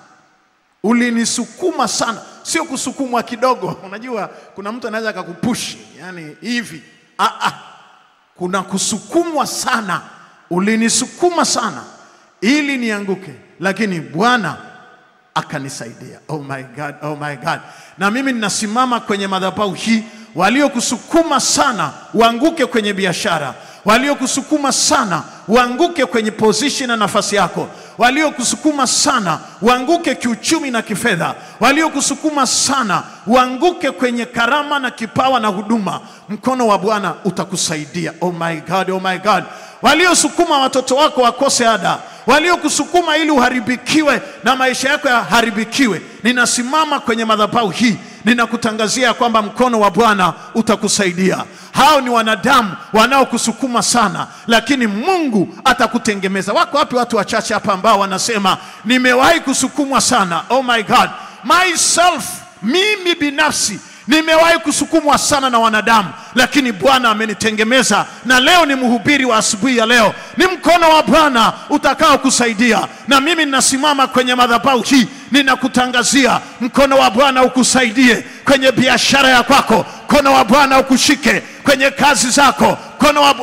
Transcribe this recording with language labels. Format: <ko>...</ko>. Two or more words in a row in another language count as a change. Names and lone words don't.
<sw>Ulinisukuma sana. Sio kusukumwa kidogo. Unajua kuna mtu anaweza akakupushi, yani hivi. Kuna kusukumwa sana. Ulinisukuma sana ili nianguke, lakini Bwana akanisaidia.</sw> <en>Oh my God, oh my God.</en> <sw>Na mimi ninasimama kwenye madhabahu hii, waliokusukuma sana uanguke kwenye biashara, waliokusukuma sana uanguke kwenye position na nafasi yako, waliokusukuma sana uanguke kiuchumi na kifedha, waliokusukuma sana uanguke kwenye karama na kipawa na huduma, mkono wa Bwana utakusaidia.</sw> <en>Oh my God, oh my God.</en> <sw>Waliosukuma watoto wako wakose ada, waliokusukuma ili uharibikiwe na maisha yako yaharibikiwe, ninasimama kwenye madhabahu hii, ninakutangazia kwamba mkono wa Bwana utakusaidia. Hao ni wanadamu wanaokusukuma sana, lakini Mungu atakutengemeza. Wako wapi watu wachache hapa ambao wanasema, nimewahi kusukumwa sana?</sw> <en>Oh my God, myself,</en> <sw>mimi binafsi nimewahi kusukumwa sana na wanadamu, lakini Bwana amenitengemeza. Na leo ni mhubiri wa asubuhi ya leo, ni mkono wa Bwana utakao kusaidia. Na mimi ninasimama kwenye madhabahu hii, ninakutangazia mkono wa Bwana ukusaidie kwenye biashara ya kwako, mkono wa Bwana ukushike kwenye kazi zako, mkono wa...</sw>